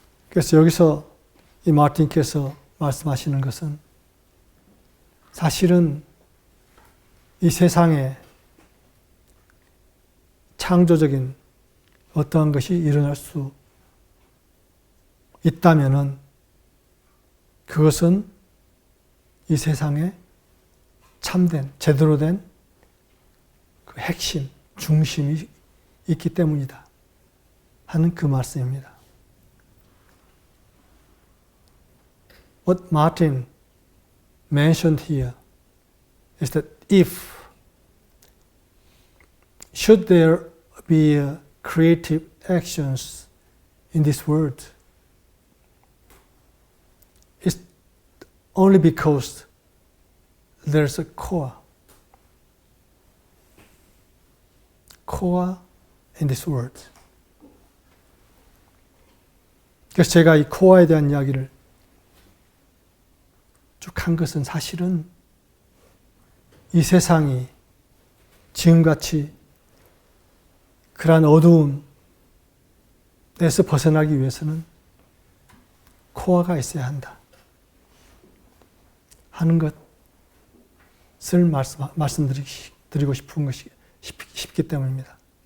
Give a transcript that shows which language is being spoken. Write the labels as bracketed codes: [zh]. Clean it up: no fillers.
[ko] 그래서 여기서 이 마틴께서 말씀하시는 것은 사실은 이 세상에 창조적인 어떠한 것이 일어날 수 있다면은 그것은 이 세상에 참된, 제대로 된 그 핵심, 중심이 있기 때문이다 하는 그 말씀입니다. [en] What Martin mentioned here is that should there be creative actions in this world, it's only because there's a core in this world. [ko] 그래서 제가 이 코어에 대한 이야기를 쭉 한 것은 사실은 이 세상이 지금같이 그러한 어두움에서 벗어나기 위해서는 코어가 있어야 한다 하는 것을 말씀드리고 싶기 때문입니다.